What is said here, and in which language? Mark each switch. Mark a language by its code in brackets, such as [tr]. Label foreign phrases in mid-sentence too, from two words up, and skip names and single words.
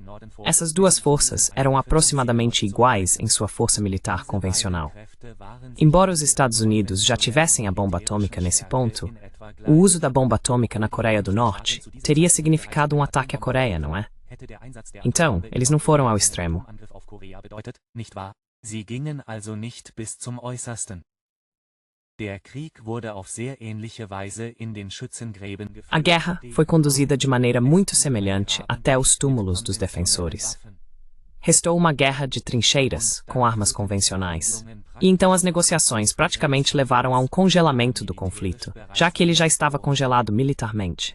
[pt] Essas duas forças eram aproximadamente iguais em sua força militar convencional. Embora os Estados Unidos já tivessem a bomba atômica nesse ponto, o uso da bomba atômica na Coreia do Norte teria significado um ataque à Coreia, não é? Então, eles não foram ao extremo. [de] Sie gingen also nicht bis zum Äußersten. Der Krieg wurde auf sehr ähnliche Weise in den Schützengräben geführt. [pt] A guerra foi conduzida de maneira muito semelhante até os túmulos dos defensores. Restou uma guerra de trincheiras com armas convencionais. E então as negociações praticamente levaram a um congelamento do conflito, já que ele já estava congelado militarmente.